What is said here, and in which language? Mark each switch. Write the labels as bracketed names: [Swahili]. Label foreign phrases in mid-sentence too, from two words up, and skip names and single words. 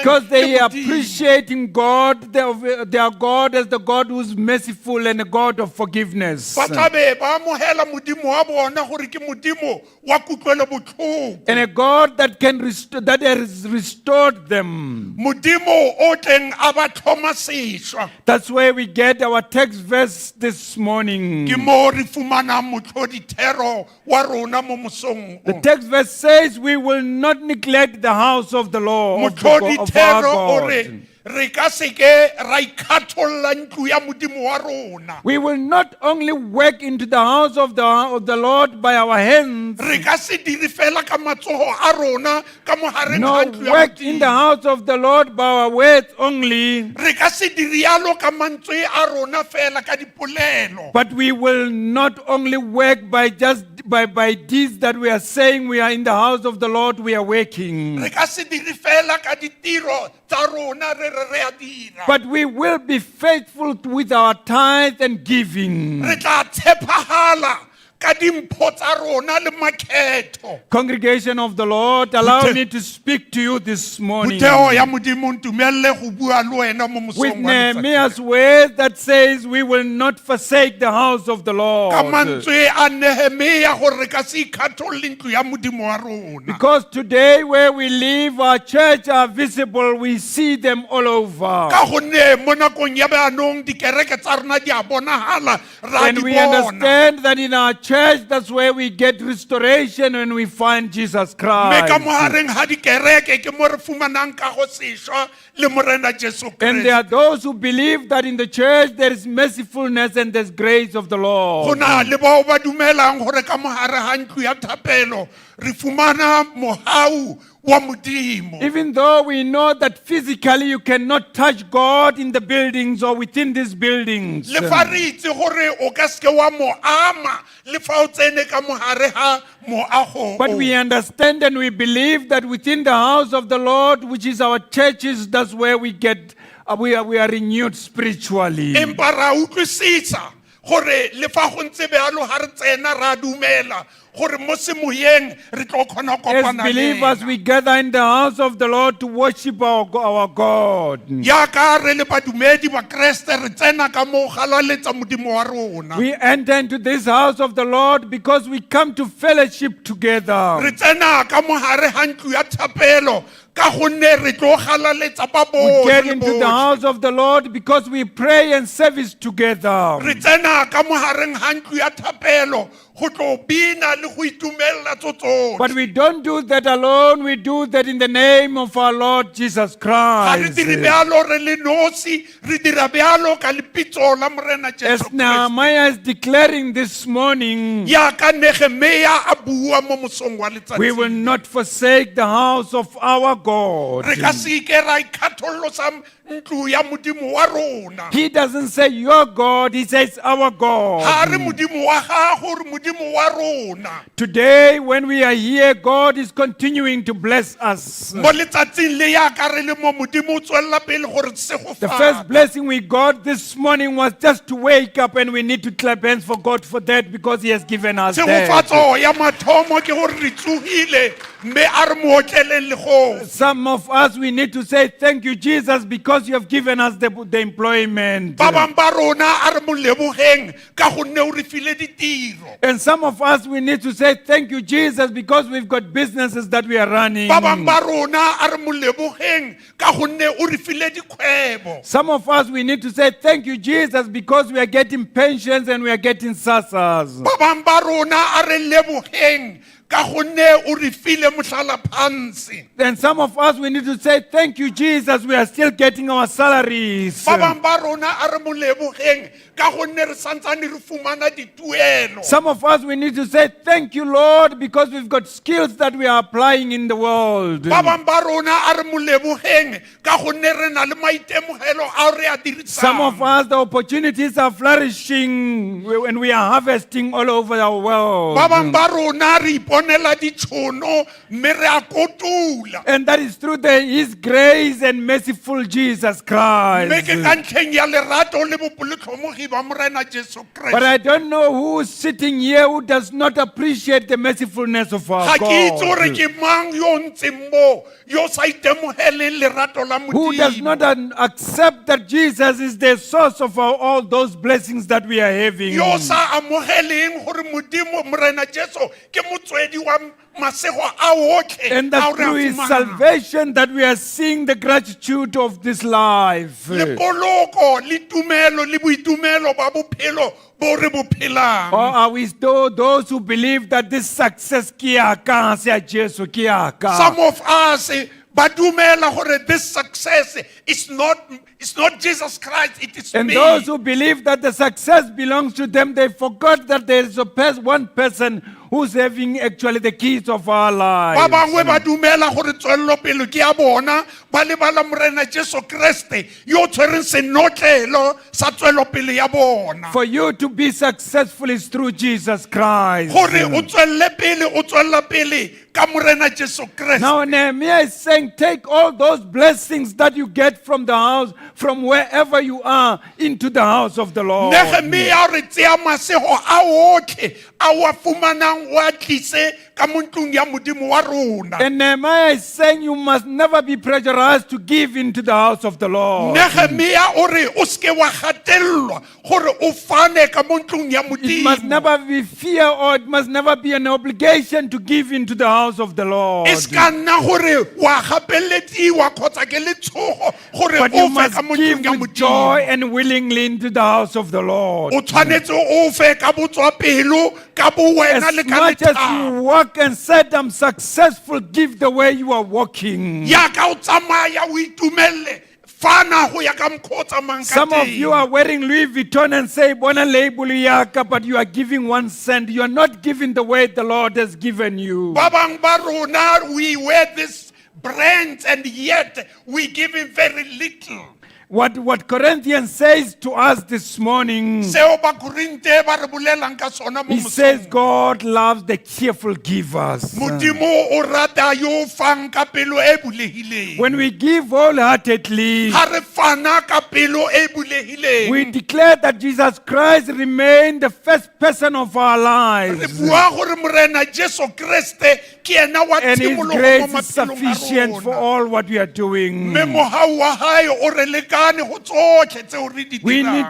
[English] Because they [Tswana] le [English] are [Tswana] modimo. [English] appreciating God, their God, as the God who is merciful and a God of forgiveness. [Tswana] ba tla be ba amogela modimo wa bona gore ke modimo wa kutlwelo botlhoko [English] And a God that that has restored them. [Tswana] modimo o tleng a ba tlhoma sešwa [English] That's where we get our text verse this morning. [Tswana] ke mo re fumanang motlhodithero wa rona mo mosong [English] The [Tswana] o. [English] text verse says we will not neglect the house of the Lord, of our [Tswana] motlhodithero o re [English] God. [Tswana] re ka seke ra ikgatholla ntlo ya modimo wa rona [English] We will not only work into the house of the Lord by our hands, [Tswana] re ka se dire fela ka matsogo a rona ka mo gareng ga [English] nor [Tswana] ntlo ya [English] work in the [Tswana] modimo [English] house of the Lord by our words only, [Tswana] re ka se dire yalo ka mantswe a rona fela ka dipolelo [English] but we will not only work by deeds that we are saying we are in the house of the Lord, we are working. [Tswana] re ka se dire fela ka ditiro tsa rona re a dira [English] But we will be faithful with our tithe and giving. [Tswana] re tla tshepagala ka dimpho tsa rona le makgetho [English] Congregation of the Lord, allow me to speak to you this morning [Tswana] motheo ya modimo ntumelele go bua le wena mo [English] with [Tswana] mosong wa letsatsi [English] Nehemiah's word that says we will not forsake the house of the [Tswana] ka [English] Lord. [Tswana] mantswe a Nehemia gore re ka se ikgatholle ntlo ya modimo wa rona [English] Because today where we live, our church are visible, we see them all over. [Tswana] ka gonne mo nakong ya baanong dikereke tsa rona di a bonagala ra [English] And [Tswana] di [English] we [Tswana] bona [English] understand that in our church, that's where we get restoration when we find Jesus [Tswana] mme ka mo [English] Christ. [Tswana] gareng ga dikereke ke mo re fumanang ka go sešwa le morena Jesu [English] And there [Tswana] Kriste. [English] are those who believe that in the church there is mercifulness and there's grace of the [Tswana] Go [English] Lord. [Tswana] na le bao ba dumelang gore ka mogare ga ntlo ya thapelo re fumana mohau wa modimo. [English] Even though we know that physically you cannot touch God in the buildings or within these buildings. [Tswana] Le fa re itse gore o ka se ke wa mo ama le fa o tsene ka mogare ga moago. [English] But we understand and we believe that within the house of the Lord, which is our churches, that's where we get, we are renewed spiritually. [Tswana] Empa ra utlwisisa gore le fa go ntse bealo ha re tsena ra dumela gore mo semoyeng re tlo khona [English] As [Tswana] kopana le [English] believers, [Tswana] ena. [English] we gather in the house of the Lord to worship our God. [Tswana] Yaka re le badumedi ba Kriste re tsena ka mo galaletsa modimo wa rona. [English] We enter into this house of the Lord because we come to fellowship together. [Tswana] Re tsena ka mo hare ha ntlo ya thapelo ka gonne re tlo galaletsa ba [English] We get [Tswana] botlhe le [English] into the [Tswana] botlhe. [English] house of the Lord because we pray and service together. [Tswana] Re tsena ka mo hareng ha ntlo ya thapelo go tlo bina le go itumella tsotlhe. [English] But we don't do that alone. We do that in the name of our Lord Jesus [Tswana] Ga re [English] Christ. [Tswana] dire bealo re le nosi re dira bealo ka lebitso la morena Jesu [English] As [Tswana] Kriste. [English] Nehemiah is declaring this morning, [Tswana] Ya ka Nehemia a bua mo mosong wa [English] we will [Tswana] letsatsi. [English] not forsake the house of our God. [Tswana] Re ka se ke ra ikhatholosa ntlo ya modimo wa rona. [English] He doesn't say your God, he says our [Tswana] Ha re [English] God. [Tswana] modimo wa gago re modimo wa rona. [English] Today, when we are here, God is continuing to bless us. [Tswana] Mo letsatsing le ya ka re le mo modimo o tswella pele gore se go [English] The [Tswana] fa. [English] first blessing we got this morning was just to wake up, and we need to clap hands for God for that because He has given us that. [Tswana] Tshegofatso ya mathomo ke gore re tsogile mme a re mo otleleng le go. [English] Some of us, we need to say thank you, Jesus, because you have given us the employment. [Tswana] Ba bang ba rona a re mo lebogeng ka gonne o re file ditiro. [English] And some of us, we need to say thank you, Jesus, because we've got businesses that we are running. [Tswana] Ba bang ba rona a re mo lebogeng ka gonne o re file dikgwebo. [English] Some of us, we need to say thank you, Jesus, because we are getting pensions and we are getting SASAs. [Tswana] Ba bang ba rona a re lebogeng ka gonne o re file motlhalaphansi. [English] Then some of us, we need to say thank you, Jesus, we are still getting our salaries. [Tswana] Ba bang ba rona a re mo lebogeng ka gonne re santsane re fumana dituelo. [English] Some of us, we need to say thank you, Lord, because we've got skills that we are applying in the world. [Tswana] Ba bang ba rona a re mo lebogeng ka gonne re na le maitemogelo a re a dirisang. [English] Some of us, the opportunities are flourishing and we are harvesting all over our world. [Tswana] Ba bang ba rona re iponela ditšhono mme re a kotula. [English] And that is through His grace and merciful Jesus [Tswana] Mme [English] Christ. [Tswana] ke ka ntlheng ya lerato le bopolotlhomogi ba morena Jesu [English] But [Tswana] Kriste. [English] I don't know who is sitting here who does not appreciate the mercifulness of our [Tswana] Ga ke itse gore [English] God. [Tswana] ke mang yo o ntseng mo yo o sa itemogeleng lerato la [English] Who does not [Tswana] modimo. [English] accept that Jesus is the source of all those blessings that we are having. [Tswana] Yo o sa amogeleng gore modimo morena Jesu ke motswedi wa masego a otlhe [English] And [Tswana] ao [English] that [Tswana] re a [English] through His [Tswana] fumanang. [English] salvation that we are seeing the gratitude of this life. [Tswana] Le poloko le tumelo le boitumelo ba bophelo bo re bo phelang. [English] Or are we still those who believe that this success [Tswana] ki ya ka, se ya Jesu ki ya ka? [English] Some of us [Tswana] ba dumela gore [English] this success is not Jesus Christ, it is And me. those who believe that the success belongs to them, they forgot that there is one person who's having actually the keys of our [Tswana] Ba [English] lives. [Tswana] bangwe ba dumela gore tswelelopele ke ya bona ba lebala morena Jesu Kriste yo o tshwereng senotlelo sa tswelelopele ya bona. [English] For you to be successful is through Jesus Christ. [Tswana] Gore o tswella pele ka morena Jesu Kriste. [English] Now Nehemiah is saying, take all those blessings that you get from the house, from wherever you are, into the house of the Lord. [Tswana] Nehemia re tseya masego a otlhe a wa fumanang wa tlise ka mo ntlong ya modimo wa rona. [English] And Nehemiah is saying you must never be pressurized to give into the house of the Lord. [Tswana] Nehemia o re o ske wa gatelelwa gore o fane ka mo ntlong ya [English] It must [Tswana] modimo. [English] never be fear or it must never be an obligation to give into the house of the Lord. [Tswana] E ska nna gore wa gapelediwa kgotsa ke letshogo gore [English] But you [Tswana] o fe [English] must [Tswana] ka mo [English] give [Tswana] ntlong ya [English] with joy [Tswana] modimo. [English] and willingly into the house of the Lord. [Tswana] O tshwanetse o fe ka botswapelo ka bo wena [English] As [Tswana] le ka [English] much as [Tswana] lethabo. [English] you walk and said, I'm successful, give the way you are walking. [Tswana] Yaka o tsamaya o itumelele fana go ya ka mokgwa o tsamayang ka [English] Some of [Tswana] teng. [English] you are wearing Louis Vuitton and say, [Tswana] Bona label yaka, [English] but you are giving 1 cent. You are not giving the way the Lord has given you. [Tswana] Ba bang ba rona, [English] we wear this brand and yet we give him very little. What Corinthians says to us this morning, [Tswana] Seo ba Korinte ba re bolelang ka sona mo [English] he says [Tswana] mosong. [English] God loves the cheerful givers. [Tswana] Modimo o rata yo fang ka pelo e bulehileng. [English] When we give wholeheartedly, [Tswana] Ha re fana ka pelo e bulehileng. [English] we declare that Jesus Christ remained the first person of our [Tswana] Re [English] lives. [Tswana] bua gore morena Jesu Kriste ke ena wa [English] And His [Tswana] tshimologo [English] grace [Tswana] mo [English] is [Tswana] maphelong a [English] sufficient for [Tswana] rona. [English] all what we are doing. [Tswana] Mme mohau wa hae o re lekane go tsotlhe tseo re di [English] We need